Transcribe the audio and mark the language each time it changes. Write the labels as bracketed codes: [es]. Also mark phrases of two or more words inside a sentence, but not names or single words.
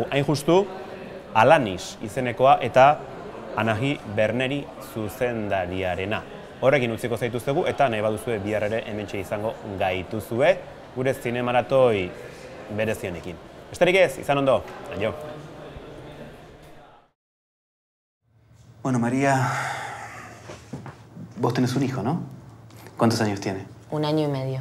[eu] Hain justu, Alanis izenekoa eta Anahi Berneri zuzendariarena. Horrekin utziko zaituztegu eta nahi baduzue bihar ere hementxe izango gaituzue gure zinemaratoi berezionekin. Besterik ez, izan ondo, aio. [es] Bueno, María, vos tenés un hijo, ¿no? ¿Cuántos años tiene? 1 año y medio.